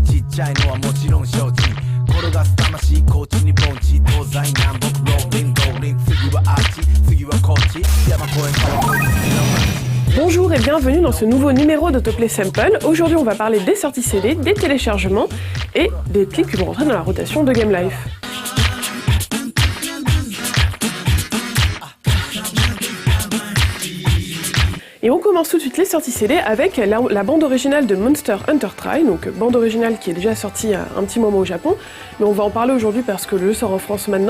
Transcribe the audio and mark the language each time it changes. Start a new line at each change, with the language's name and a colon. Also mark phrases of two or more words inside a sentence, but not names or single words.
Japanese: ちゃいのはもちろん承知転がす魂こっちに盆地東西南北ローリンローリン次はあっち次はこっち山越えから次の街
French: Bonjour et bienvenue dans ce nouveau numéro d'Autoplay Sample. Aujourd'hui on va parler des sorties CD, des téléchargements et des clips qui vont rentrer dans la rotation de Game Life. Et on commence tout de suite les sorties CD avec la bande originale de Monster Hunter Tri, donc bande originale qui est déjà sortie il y a un petit moment au Japon, mais on va en parler aujourd'hui parce que le jeu sort en France maintenant.